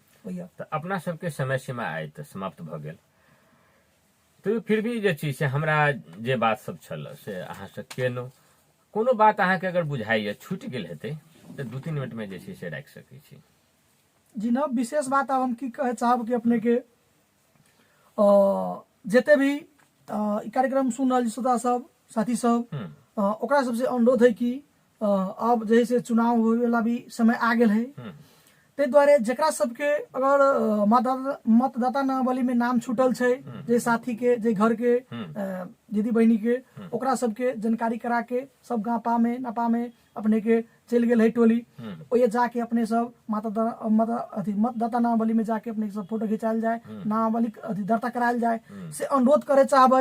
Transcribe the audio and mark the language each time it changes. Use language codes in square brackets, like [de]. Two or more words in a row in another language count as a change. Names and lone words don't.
[mai] तऽ अपना सबके समय सीमा आइ तऽ समाप्त भऽ गेल, तो फिर भी जे चीज से हमरा जे बात सब छल से अहाँ से केलहुँ। कोनो बात अहाँके अगर बुझाइए छूटि गेल हेतै तऽ 2-3 मिनट में जे छै से राखि सकै छी। जी ना विशेष बात अब हम की कहे चाहब कि अपने के जते भी ई कार्यक्रम सुन रहल श्रोता सब साथी सब ओकरा सबसे अनुरोध है कि अब जैसे चुनाव होए वाला भी समय आ गेल है, ते द्वारे जकरा सबके अगर मतदाता नावली में नाम छूटल छै जे साथी के जे घर के दीदी बहनी के ओकरा सबके जानकारी करा के सब गापा में नापा में अपने के चल गेल है टोली ओये जाके अपने सब मतदाता नावली में जाके अपने सब फोटो खिंचायल जाए, नावली दर्ता करायल जाए से अनुरोध करे चाहबै।